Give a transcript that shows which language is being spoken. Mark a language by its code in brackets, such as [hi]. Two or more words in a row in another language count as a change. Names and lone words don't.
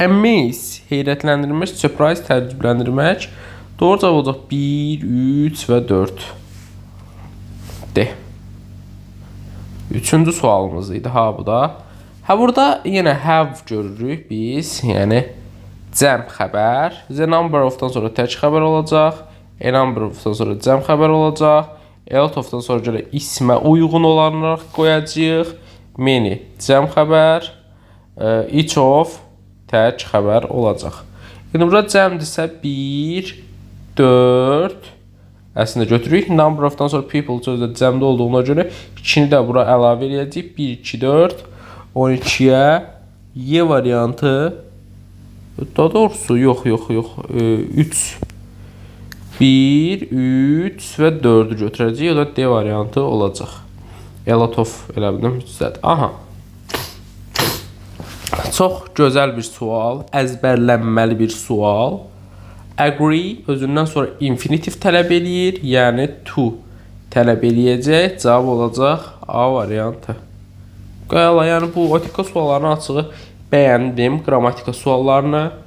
[az] Amaze, heyrətləndirmək, surprise, təəccübləndirmək. Doğru cavab olacaq 1, 3 və 4. D. Üçüncü sualımız idi ha bu da. Ha burada yenə have görürük biz, yəni cəm xəbər. [en] The number of- [az] dan sonra tək xəbər olacaq. [en] A number of- [az] dan sonra cəm xəbər olacaq. [en] A lot of- [az] dan sonra görə ismə uyğun olaraq qoyacağıq. Many cəm xəbər. [en] Each of [az] tək xəbər olacaq. Yəni burada cəmdirsə 1, 4 əslində götürürük. [en] Number of- [az] dan sonra people sözdə cəmdə olduğuna görə 2-ni də bura əlavə edəcəyik. 1, 2, 4, 12-yə Y variantı. Daha doğrusu yox. 3, 1, 3 və 4-ü götürəcəyik. O da D variantı olacaq. [en] A lot of [az] elə bildim 3-dədir. Aha. Çox gözəl bir sual, əzbərlənməli bir sual. Agree özündən sonra infinitiv tələb eləyir, yəni to tələb eləyəcək. Cavab olacaq A variantı. Qayala, yəni bu etika suallarının açığı bəyəndim, qrammatika suallarını.